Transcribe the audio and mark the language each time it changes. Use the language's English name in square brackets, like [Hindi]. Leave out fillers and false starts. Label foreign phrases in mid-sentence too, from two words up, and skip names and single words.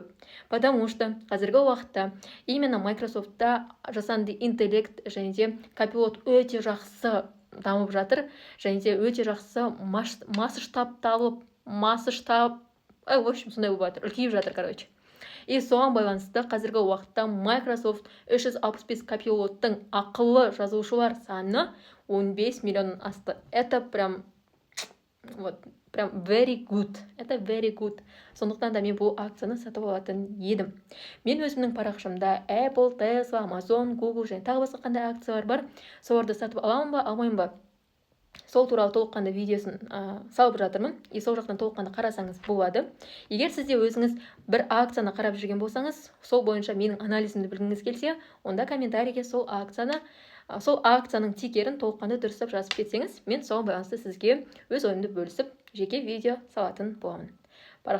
[Russian] Потому что [Kazakh] қазіргі уақытта именно Microsoft'та жасанды интеллект және де копилот өте жақсы дамып жатыр және де өте жақсы [Russian] в общем, [Kazakh] сондай болып жатыр, үлкейіп жатыр, короче. И соған байланысты қазіргі уақытта Microsoft 365 копилоттың ақылы жазушылар саны 15 миллионнан асты. [Russian] Это прям [English] very good. Это very good. [Kazakh] Сондықтан да мен бұл акцияны сатып алатын едім. Мен өзімнің парақшамда Apple, Tesla, Amazon, Google және тағы басқа қандай акциялар бар. Соларды сатып аламын ба, алмаймын ба? Сол туралы толыққанды видеосын салып жатырмын. И сол жақтан толыққанды қарасаңыз болады. Егер сізде өзіңіз бір акцияны қарап жүрген болсаңыз, сол бойынша менің анализімді білгіңіз келсе, онда комментарийге сол акцияның тикерін толыққанды дұрыстап жазып кетсеңіз, мен соған байланысты сізге өз ойымды бөлісіп, жеке видео салатын боламын.